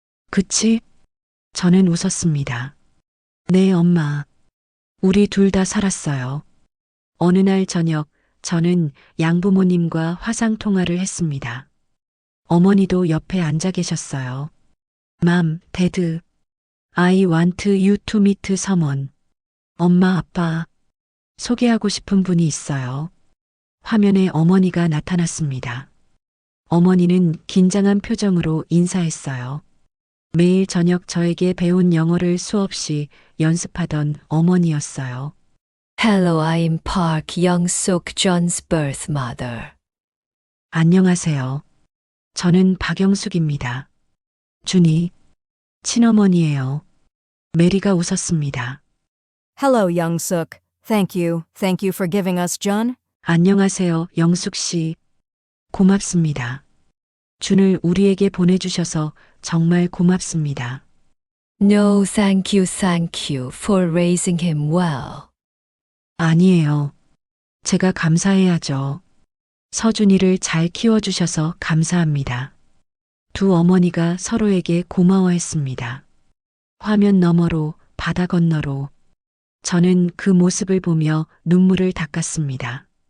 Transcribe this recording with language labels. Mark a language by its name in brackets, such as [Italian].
[Korean] 그치? 저는 웃었습니다. 네, 엄마. 우리 둘 다 살았어요. 어느 날 저녁, 저는 양부모님과 화상 통화를 했습니다. 어머니도 옆에 앉아 계셨어요. 맘, 데드. [English] I want you to meet someone. [Korean] 엄마, 아빠. 소개하고 싶은 분이 있어요. 화면에 어머니가 나타났습니다. 어머니는 긴장한 표정으로 인사했어요. 매일 저녁 저에게 배운 영어를 수없이 연습하던 어머니였어요. [English] Hello, I'm Park Young-suk, John's birth mother. [Korean] 안녕하세요. 저는 박영숙입니다. 준이, 친어머니예요. 메리가 웃었습니다. [English] Hello, Young-suk. Thank you. Thank you for giving us John. [Korean] 안녕하세요, 영숙 씨. 고맙습니다. 준을 우리에게 보내주셔서 정말 고맙습니다. [English] No, thank you for raising him well. [Korean] 아니에요. 제가 감사해야죠. 서준이를 잘 키워주셔서 감사합니다. 두 어머니가 서로에게 고마워했습니다. 화면 너머로, 바다 건너로. 저는 그 모습을 보며 눈물을 닦았습니다.